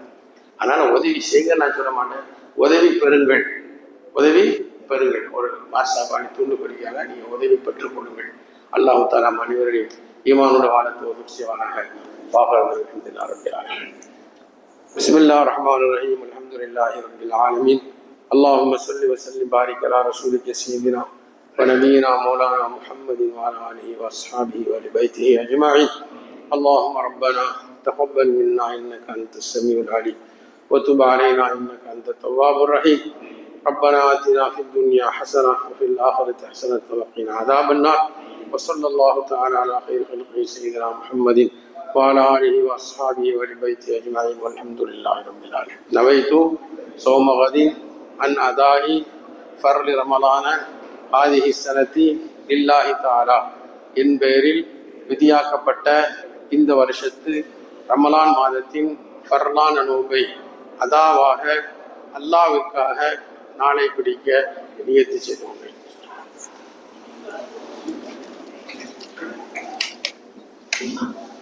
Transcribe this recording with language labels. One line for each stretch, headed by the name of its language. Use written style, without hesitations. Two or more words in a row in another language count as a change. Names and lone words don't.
Tamil: அதனால உதவி செய்யுங்க நான் சொல்ல மாட்டேன், உதவி பெறுங்கள். உதவி பெறுங்கள். ஒரு மாசாபாணி தூண்டு படிக்காக நீங்கள் உதவி பெற்றுக் கொள்ளுங்கள்.
Arabic: الله تعالى
Tamil: மனிதர்கள் ஈமானோட வாழத்தை உதவி செய்வானாக.
Arabic: بسم الله الرحمن الرحيم. الحمد لله رب العالمين. اللهم صل وسلم بارك على رسولك سيدنا ونبينا مولانا محمد وعلى آله وأصحابه وآل بيته أجمعين. اللهم ربنا تقبل منا إنك أنت السميع العليم وتب علينا إنك أنت التواب الرحيم. ربنا آتنا في الدنيا حسنة وفي الآخرة حسنة وقنا عذاب النار. وصلى الله تعالى على خير خلقه سيدنا محمد وعلى آله وأصحابه ولبيته أجمعين والحمد لله رب العالمين. نويت صوم غد عن أداء فرض رمضان هذه السنة لله تعالى.
Tamil: என் பெயரில் விதியாக்கப்பட்ட இந்த வருஷத்து ரமலான் மாதத்தின் ஃபர்லான நோன்பை அதாவாக அல்லாஹ்வுக்காக நாளை பிடிக்க நியத்து செய்து கொண்டேன்.